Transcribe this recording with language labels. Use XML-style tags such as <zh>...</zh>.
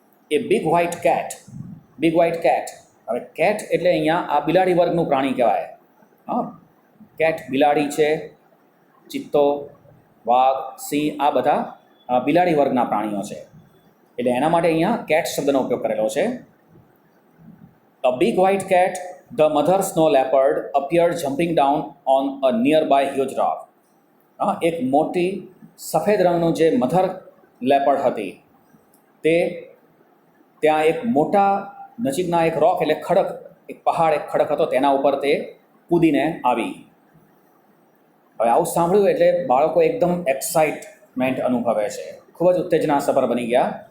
<en>A big white cat.</en> <gu>હવે cat એટલે અહીંયા આ બિલાડી વર્ગનું પ્રાણી કહેવાય. હા, કેટ બિલાડી છે, ચિત્તો, વાઘ, સિંહ, આ બધા બિલાડી વર્ગના પ્રાણીઓ છે. એટલે એના માટે અહીંયા કેટ શબ્દનો ઉપયોગ કરેલો છે.</gu> <en>A big white cat, the mother snow leopard, appeared jumping down on a nearby huge rock.</en> <gu>એક મોટી સફેદ રંગનું જે મધર લેપર્ડ હતી તે ત્યાં એક મોટા નજીકના એક રોક એટલે ખડક, એક પહાડ, એક ખડક હતો તેના ઉપર તે કૂદીને આવી. હવે આવું સાંભળ્યું એટલે બાળકો એકદમ એક્સાઇટમેન્ટ અનુભવે છે, ખૂબ જ ઉત્તેજનાસભર બની ગયા.</gu>